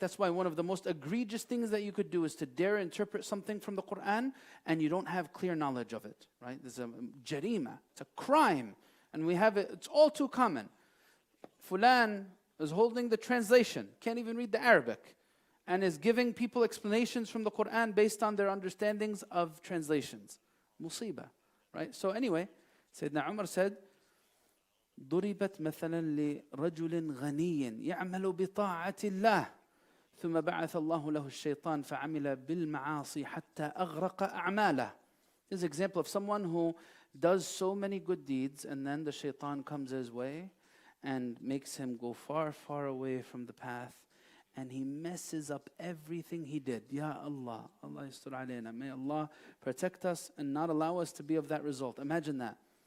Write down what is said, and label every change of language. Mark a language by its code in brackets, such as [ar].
[en] That's why one of the most egregious things that you could do is to dare interpret something from the Quran and you don't have clear knowledge of it. Right? There's a jarima, it's a crime, and we have it. It's all too common. Fulan is holding the translation, can't even read the Arabic, and is giving people explanations from the Quran based on their understandings of translations. Musibah, right? So anyway, Sayyidina Umar said, [ar] ضربت مثلا لرجل غني يعمل بطاعة الله ثم بعث الله له الشيطان فعمل بالمعاصي حتى أغرق أعماله. [en] This is an example of someone who does so many good deeds and then the shaitan comes his way and makes him go far, far away from the path. And he messes up everything he did. [ar] Ya Allah, Allah yastur alayna. [en] May Allah protect us and not allow us to be of that result. Imagine that.